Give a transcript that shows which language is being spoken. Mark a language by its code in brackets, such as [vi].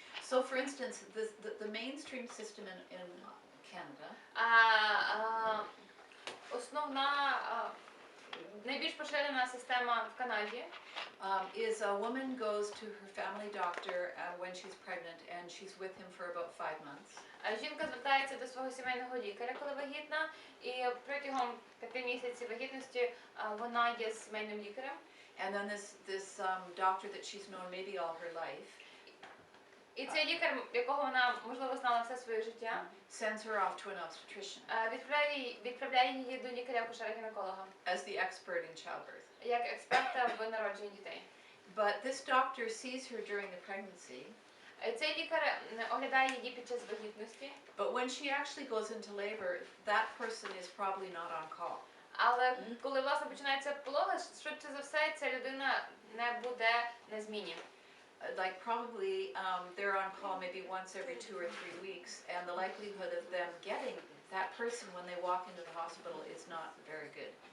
[en] So, for instance, the mainstream system in Canada. [uk] Основна, найбільш поширена система в Канаді [en] Is a woman goes to her family doctor when she's pregnant and she's with him for about 5 months. [uk] Жінка звертається до свого сімейного лікаря, коли вагітна, і протягом 5 місяців вагітності вона є з сімейним лікарем. [en] And then this doctor that she's known maybe all her life. [uk] І цей лікар, якого вона, можливо, знала все своє життя, [en] sends her off to an obstetrician [uk] відправляє її до лікаря-акушера-гінеколога [en] as the expert in childbirth. [uk] як експерта в народженні дітей. [en] But this doctor sees her during the pregnancy. [uk] Цей лікар оглядає її під час вагітності. [en] But when she actually goes into labor, that person is probably not on call. [uk] Але коли, власне, починається пологи, швидше за все, ця людина не буде на зміні. [en] Like probably they're on call maybe once every 2 or 3 weeks, and the likelihood of them getting that person when they walk into the hospital is not very good.